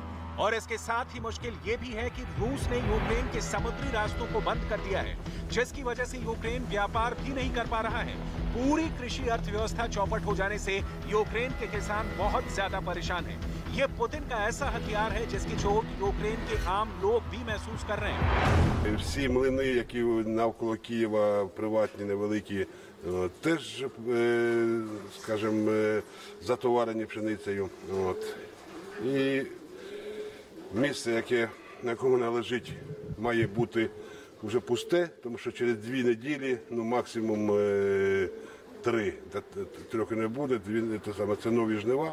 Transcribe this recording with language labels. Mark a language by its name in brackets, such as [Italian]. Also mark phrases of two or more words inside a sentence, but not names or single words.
[Hindi] और इसके साथ ही मुश्किल ये भी है कि रूस ने यूक्रेन के समुद्री रास्तों को बंद कर दिया है, जिसकी वजह से यूक्रेन व्यापार भी नहीं कर पा रहा है। पूरी कृषि अर्थव्यवस्था चौपट हो जाने से यूक्रेन के किसान बहुत ज्यादा परेशान हैं। ये पुतिन का ऐसा हथियार है जिसकी चोट यूक्रेन के आम लोग भी महसूस कर रहे हैं। [Ukrainian] Всі млини, які навколо Києва, приватні, невеликі, теж, скажімо, затоварені пшеницею. І місце, на якому вона лежить, має бути вже пусте, тому що через 2 неділі, максимум 3 не буде, це нові жнива.